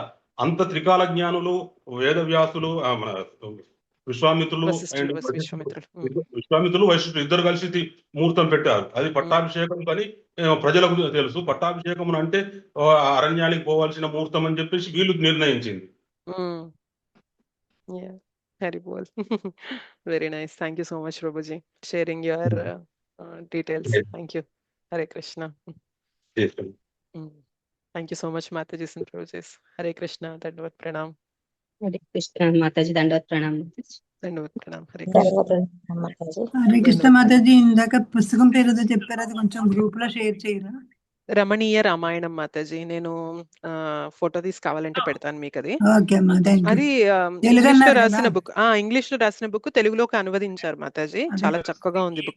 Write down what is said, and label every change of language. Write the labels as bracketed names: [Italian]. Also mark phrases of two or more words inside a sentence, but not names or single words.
[Telugu] అంత త్రికాల జ్ఞానులు వేదవ్యాసులు మన విశ్వామిత్రులు అండ్ విశ్వామిత్రులు వశిష్ఠులు ఇద్దరు కలిసి ముహూర్తం పెట్టారు. అది పట్టాభిషేకం కానీ ప్రజలకు తెలుసు. పట్టాభిషేకం అంటే అరణ్యానికి పోవాల్సిన ముహూర్తం అని చెప్పేసి వీళ్ళు నిర్ణయించింది. [English] Very well. Very nice. Thank you so much, Prabhuji, sharing your details. Thank you. Hare Krishna. Thank you so much, Mataji and Prabhuji. Hare Krishna. [Sanskrit] दण्डवत् प्रणाम. [Telugu] హరే కృష్ణ మాతాజీ [Sanskrit] दण्डवत् प्रणाम. दण्डवत् प्रणाम. [English] Hare Krishna. [Telugu] హరే కృష్ణ మాతాజీ, ఇందాక పుస్తకం పేరు ఏదో చెప్పారు, అది కొంచెం గ్రూప్ లో షేర్ చేయరా? రమణీయ రామాయణం మాతాజీ. నేను ఫోటో తీసి కావాలంటే పెడతాను మీకు. అది ఓకే అమ్మా, [English] thank you. [Telugu] అది తెలుగు ఇంగ్లీష్ లో అన్నారు రాసిన కదా? బుక్. ఇంగ్లీష్ లో రాసిన బుక్ తెలుగులోకి అనువదించారు మాతాజీ. అదే. చాలా చక్కగా ఉంది బుక్.